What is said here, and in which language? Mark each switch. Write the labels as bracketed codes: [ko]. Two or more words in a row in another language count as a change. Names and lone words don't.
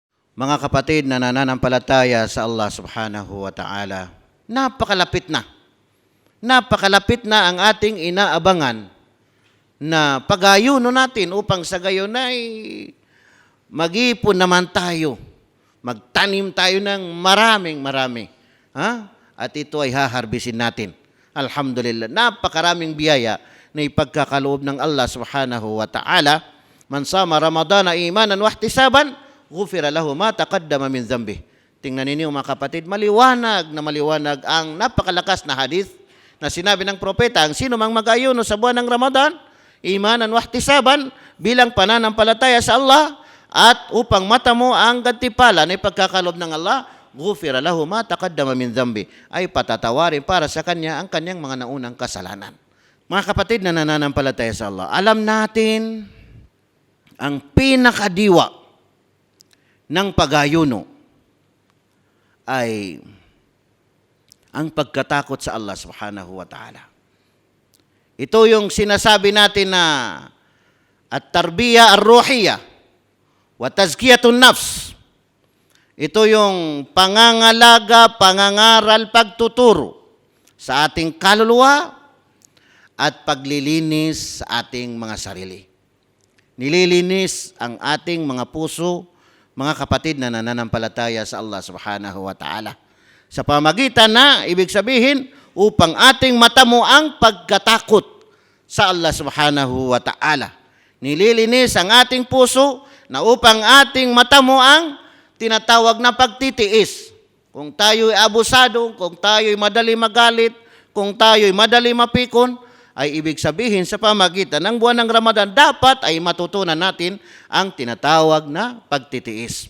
[tl] Mga kapatid na nananampalataya sa Allah [ar] سبحانه وتعالى, [tl] napakalapit na. Napakalapit na ang ating inaabangan na pag-ayuno natin upang sa gayon ay mag-ipon naman tayo. Magtanim tayo ng marami. At ito ay haharbisin natin. Alhamdulillah, napakaraming biyaya na ipagkakaloob ng Allah [ar] سبحانه وتعالى. من صام رمضان إيمانا واحتسابا، غفر له ما تقدم من ذنبه. [tl] Tingnan ninyo mga kapatid, maliwanag ang napakalakas na hadith na sinabi ng propeta, ang sino mang mag-ayuno sa buwan ng Ramadan, [ar] إيمانا واحتسابا, [tl] bilang pananampalataya sa Allah at upang matamo ang gantimpala na ipagkakaloob ng Allah, [ar] غفر له ما تقدم من ذنبه, [tl] ay patatawarin para sa kanya ang kanyang mga naunang kasalanan. Mga kapatid na nananampalataya sa Allah, alam natin ang pinakadiwa ng pag-ayuno ay ang pagkatakot sa Allah [ar] سبحانه وتعالى. [tl] Ito yung sinasabi natin na [ar] التربية الروحية وتزكية النفس. [tl] Ito yung pangangalaga, pangangaral, pagtuturo sa ating kaluluwa at paglilinis sa ating mga sarili. Nililinis ang ating mga puso, mga kapatid na nananampalataya sa Allah [ar] سبحانه وتعالى. [tl] Sa pamagitan na, ibig sabihin, upang ating matamo ang pagkatakot sa Allah [ar] سبحانه وتعالى. [tl] Nililinis ang ating puso na upang ating matamo ang tinatawag na pagtitiis. Kung tayo'y abusado, kung tayo'y madali magalit, kung tayo'y madali mapikon, ay ibig sabihin sa pamagitan ng buwan ng Ramadan, dapat ay matutunan natin ang tinatawag na pagtitiis.